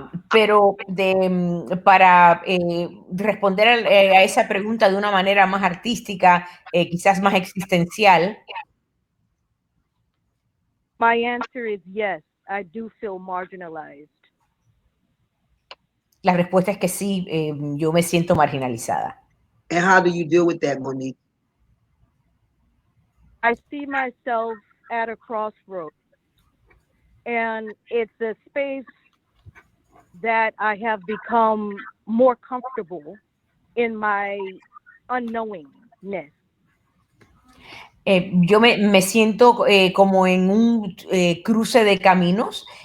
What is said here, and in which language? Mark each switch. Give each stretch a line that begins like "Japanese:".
Spanish: Pero para responder a esa pregunta de una manera más artística, quizás más existencial.
English: My answer is yes, I do feel marginalized.
Spanish: La respuesta es que sí, yo me siento marginalizada.
English: And how do you deal with that, Monique? I see myself at a crossroads, and it's a space that I have become more comfortable in my unknowingness.
Spanish: Yo me siento como en un cruce de caminos